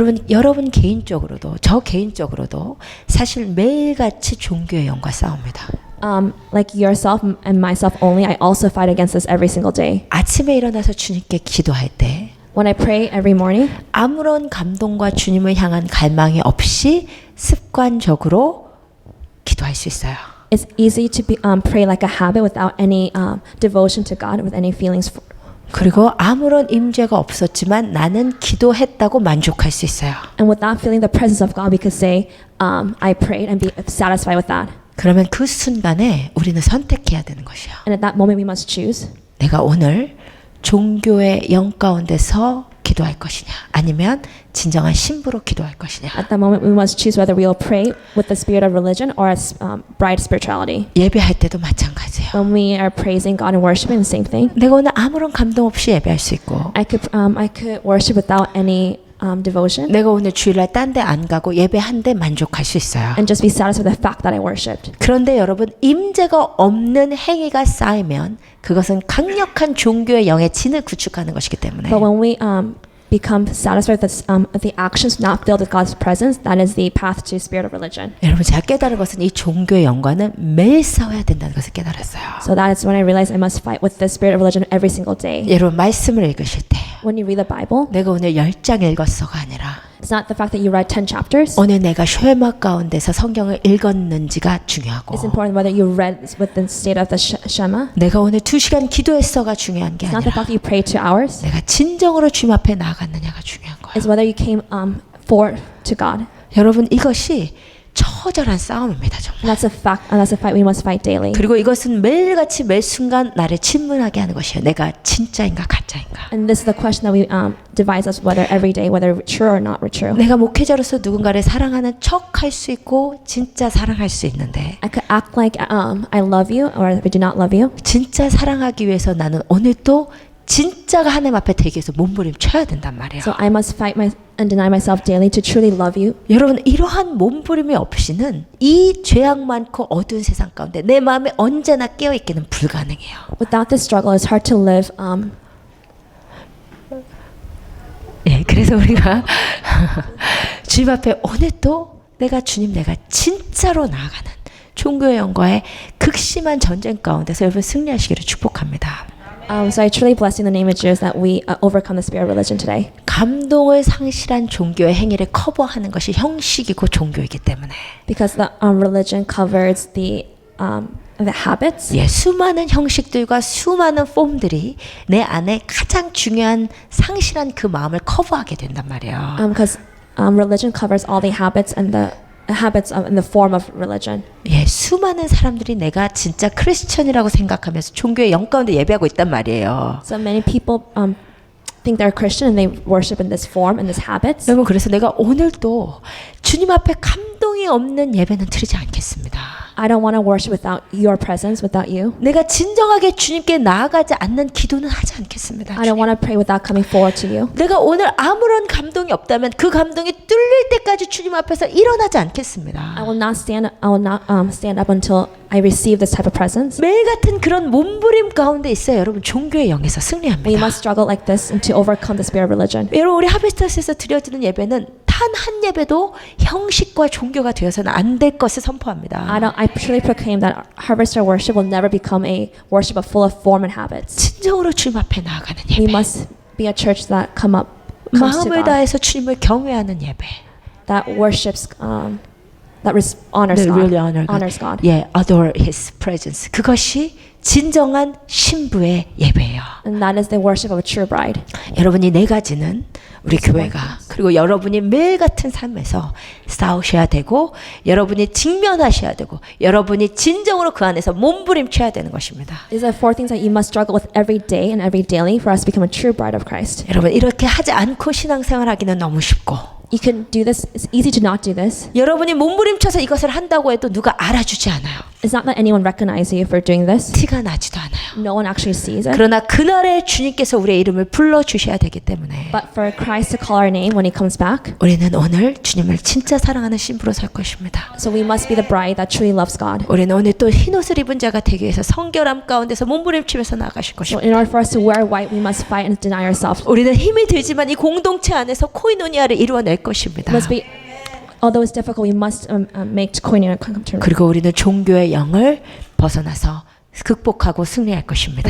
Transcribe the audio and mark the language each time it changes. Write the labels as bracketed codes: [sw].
[ko] 여러분 개인적으로도 저 개인적으로도 사실 매일같이 종교의 영과 싸웁니다. [en] Like yourself and myself only, I also fight against this every single day. [ko] 아침에 일어나서 주님께 기도할 때 [en] When I pray every morning, [ko] 아무런 감동과 주님을 향한 갈망이 없이 습관적으로 기도할 수 있어요. [en] it's easy to pray like a habit without any devotion to God, with any feelings. [ko] 그리고 아무런 임재가 없었지만 나는 기도했다고 만족할 수 있어요. [en] And without feeling the presence of God, we could say, I prayed and be satisfied with that. [ko] 그러면 그 순간에 우리는 선택해야 되는 것이요. [en] And at that moment, we must choose. [ko] 내가 오늘 종교의 영 가운데서 기도할 것이냐 아니면 진정한 신부로 기도할 것이냐. [en] At that moment, we must choose whether we will pray with the spirit of religion or as bright spirituality. [ko] 예배할 때도 마찬가지예요. [en] When we are praising God and worshiping, the same thing. [ko] 내가 오늘 아무런 감동 없이 예배할 수 있고 [en] I could worship without any devotion [ko] 내가 오늘 주일날 딴 데 안 가고 예배한 데 만족할 수 있어요. [en] and just be satisfied with the fact that I worshipped. [ko] 그런데 여러분 임재가 없는 행위가 쌓이면 그것은 강력한 종교의 영의 진을 구축하는 것이기 때문에 [en] But when we become satisfied with the actions not filled with God's presence, that is the path to spirit of religion. [ko] 여러분 제가 깨달은 것은 이 종교의 영과는 매일 싸워야 된다는 것을 깨달았어요. [en] So that is when I realized I must fight with the spirit of religion every single day. [ko] 여러분 말씀을 읽으실 때 [en] When you read the Bible, [ko] 내가 오늘 10장 읽었어가 아니라 [en] it's not the fact that you read 10 chapters. [ko] 오늘 내가 쉐마 가운데서 성경을 읽었는지가 중요하고 [en] It's important whether you read with the state of the Shema. [ko] 내가 오늘 2시간 기도했어가 중요한 게 [en] It's not the [ko] 아니라 [en] fact that you prayed 2 hours. [ko] 내가 진정으로 주님 앞에 나아갔느냐가 중요한 거예요. [en] It's whether you came for to God. [ko] 여러분 이것이 처절한 싸움입니다, 정말. [en] And that's a fact, and that's a fight we must fight daily. [ko] 그리고 이것은 매일같이 매 순간 나를 질문하게 하는 것이에요. 내가 진짜인가 가짜인가. [en] And this is the question that we devise us whether every day, whether true or not true. [ko] 내가 목회자로서 누군가를 사랑하는 척 할 수 있고 진짜 사랑할 수 있는데 [en] I could act like I love you or I do not love you. [ko] 진짜 사랑하기 위해서 나는 오늘도 진짜가 하나님 앞에 대기 위해서 몸부림쳐야 된단 말이에요. [en] So I must fight and deny myself daily to truly love you. [ko] 여러분 이러한 몸부림이 없이는 이 죄악 많고 어두운 세상 가운데 내 마음에 언제나 깨어있기는 불가능해요. [en] Without this struggle, it's hard to live. [ko] 예, 그래서 우리가 주님 앞에 오늘도 내가 진짜로 나아가는 종교의 영과의 극심한 전쟁 가운데서 여러분 승리하시기를 축복합니다. [en] So I truly bless in the name of Jesus that we overcome the spirit of religion today. [ko] 감동을 상실한 종교의 행위를 커버하는 것이 형식이고 종교이기 때문에 [en] Because the religion covers the habits. [ko] 예, 수많은 형식들과 수많은 폼들이 내 안에 가장 중요한 상실한 그 마음을 커버하게 된단 말이에요. [en] Because religion covers all the habits and the habits in the form of religion. [ko] 예, 수많은 사람들이 내가 진짜 크리스천이라고 생각하면서 종교의 영 가운데 예배하고 있단 말이에요. [en] So many people think they're Christian and they worship in this form and this habits. [ko] 여러분 그래서 내가 오늘도 주님 앞에 감동이 없는 예배는 드리지 않겠습니다. [en] I don't want to worship without your presence, without you. [ko] 내가 진정하게 주님께 나아가지 않는 기도는 하지 않겠습니다. [en] I don't want to pray without coming forward to you. [ko] 내가 오늘 아무런 감동이 없다면 그 감동이 뚫릴 때까지 주님 앞에서 일어나지 않겠습니다. [en] I will not stand up until I receive this type of presence. [ko] 매일 같은 그런 몸부림 가운데 있어야 여러분 종교의 영에서 [en] We [ko] 승리합니다. [en] must struggle like this and to overcome the spirit of religion. [ko] 여러분 우리 하베스터스에서 드려지는 예배는 단 한 예배도 형식과 종교가 되어서는 안 될 것을 선포합니다. [en] I truly proclaim that Harvester worship will never become a worship of full of form and habits. [ko] 진정으로 주님 앞에 나아가는 [en] We [ko] 예배. [en] must be a church that comes to [ko] 마음을 [en] God, [ko] 다해서 주님을 경외하는 예배. [en] that worships, honors That God, really honor God. honors God. 예, adore His presence. [ko] 그것이 진정한 신부의 예배예요. [en] And that is the worship of a true bride. [ko] 여러분이 네 가지는 우리 교회가 그리고 여러분이 매일 같은 삶에서 싸우셔야 되고 여러분이 직면하셔야 되고 여러분이 진정으로 그 안에서 몸부림쳐야 되는 것입니다. [en] These are four things that you must struggle with every day and every daily for us to become a true bride of Christ. [ko] 여러분 이렇게 하지 않고 신앙생활하기는 너무 쉽고 [en] You can do this. It's easy to not do this. [ko] 여러분이 몸부림쳐서 이것을 한다고 해도 누가 알아주지 않아요. [en] It's not that anyone recognizes you for doing this. [ko] 티가 나지도 않아요. [en] No one actually sees it. [ko] 그러나 그날에 주님께서 우리의 이름을 불러주셔야 되기 때문에 [en] But for Christ to call our name when He comes back, [ko] 우리는 오늘 주님을 진짜 사랑하는 신부로 살 것입니다. [en] so we must be the bride that truly loves God. [ko] 우리는 오늘 또 흰옷을 입은 자가 되기 위해서 성결함 가운데서 몸부림치면서 나아가실 [en] So [ko] 것입니다. [en] in order for us to wear white, we must fight and deny ourselves. [ko] 우리는 힘이 들지만 이 공동체 안에서 코이노니아를 이루어낼 것입니다. [en] It must be, although it's difficult, we must make koinonia come to. [ko] 그리고 우리는 종교의 영을 벗어나서 극복하고 승리할 것입니다.